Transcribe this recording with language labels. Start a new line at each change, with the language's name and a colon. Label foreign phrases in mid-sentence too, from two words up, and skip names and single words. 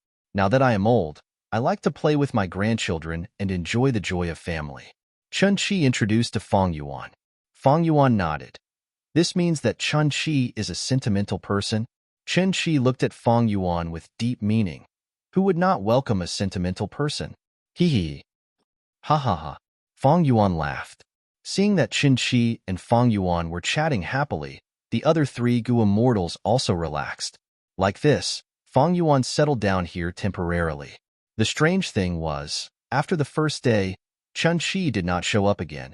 English: Now that I am old, I like to play with my grandchildren and enjoy the joy of family. Chen Qi introduced to Fang Yuan. Fang Yuan nodded. This means that Chen Qi is a sentimental person. Chen Qi looked at Fang Yuan with deep meaning. Who would not welcome a sentimental person? Ha ha ha. Fang Yuan laughed. Seeing that Chen Qi and Fang Yuan were chatting happily, the other three Gu immortals also relaxed. Like this, Fang Yuan settled down here temporarily. The strange thing was, after the first day, Chen Qi did not show up again.